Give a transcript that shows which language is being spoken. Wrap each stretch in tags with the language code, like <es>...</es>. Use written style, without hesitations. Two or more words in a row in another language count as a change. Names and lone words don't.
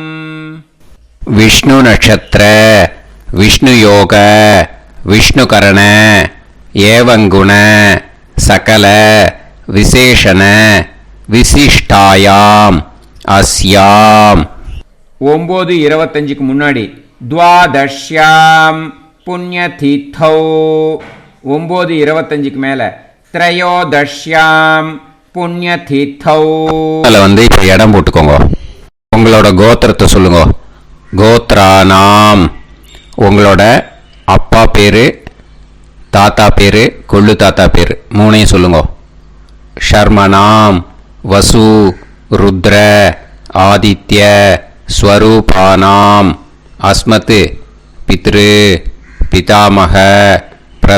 <sa>विष्णु नक्षत्र विष्णु योग विष्णुकरण एवं गुण सकल विशेषण विशिष्टायाम अस्याम. 9:25 முன்னாடி द्वादश्याम पुण्यतिथौ 9:25 மேல त्रयोदश्याम पुण्यतिथौ.</sa> <ta>வந்து இப்ப இடம் போட்டுக்கோங்க. உங்களோட கோத்திரத்தை சொல்லுங்க. கோத்ரானாம் உங்களோட அப்பா பேரு, தாத்தா பேரு, கொள்ளு தாத்தா பேரு மூணையும் சொல்லுங்க.</ta> <sa>शर्मणाम् वसु रुद्र आदित्य स्वरूपाणाम् अस्मत् पितृ पितामह प्रपितामहाना.</sa>